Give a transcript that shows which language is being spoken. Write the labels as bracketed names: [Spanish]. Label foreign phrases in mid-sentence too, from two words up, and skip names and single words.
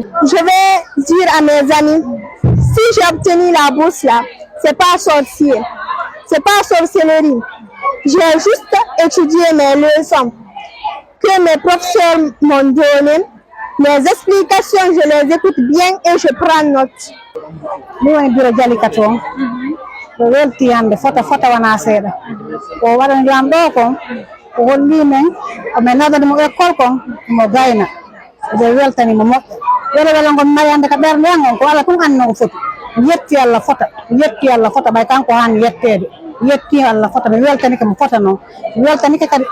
[French] Je vais dire à mes amis, si j'ai obtenu la bourse là, c'est pas sorcier, c'est pas sorcellerie. J'ai juste étudié mes leçons que mes professeurs m'ont données. Les explications, je les écoute bien et je prends note. [Fula] welti hande fota wana seeɗa ko waɗan jam ɗo kon ko holli men komin nadanimo école kon mo gayna ɓe weltanimo moƴƴo wele gon mari hande ka ɓerde en on ko Allah tun anno ko foti yetti Allah fota ɓay kanko hani yettede yetti Allah fota ɓe weltanike mo fota noon weltanike kadi